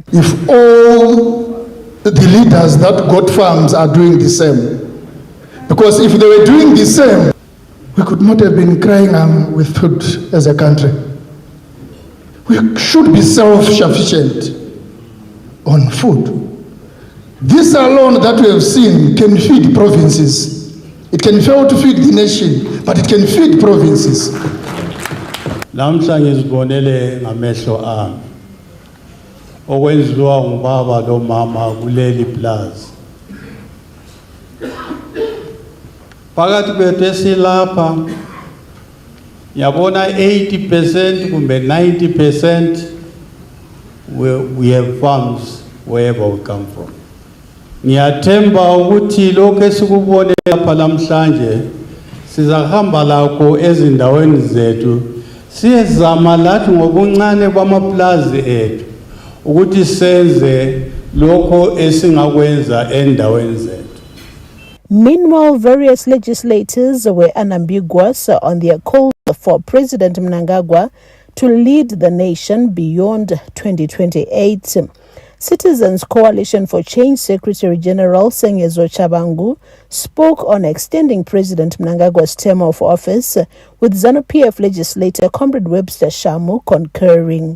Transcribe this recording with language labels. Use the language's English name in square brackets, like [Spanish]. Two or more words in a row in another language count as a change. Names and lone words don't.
[English] If all the leaders that got farms are doing the same, because if they were doing the same, we could not have been crying with food as a country. We should be self-sufficient on food. This alone that we have seen can feed provinces. It can fail to feed the nation, but it can feed provinces. [North Ndebele] Namhlanje sibonele ngamehlo ami okwenziwa ngubaba lo mama kuleli plaza. Phakathi kwethu esilapha yabona [English] 80% kumbe 90% we have farms wherever we come from. [North Ndebele] Ngiyathemba ukuthi lokho esikubone lapha namhlanje sizahamba lakho ezindaweni zethu siyezama lathi ngokuncane kwamaplazi ethu ukuthi senze lokho esingakwenza endaweni zethu. [English] Meanwhile, various legislators were unambiguous on their call for President Mnangagwa to lead the nation beyond 2028. Citizens Coalition for Change Secretary General Sengezo Chabangu spoke on extending President Mnangagwa's term of office, with ZANU-PF legislator Comrade Webster Shamu concurring.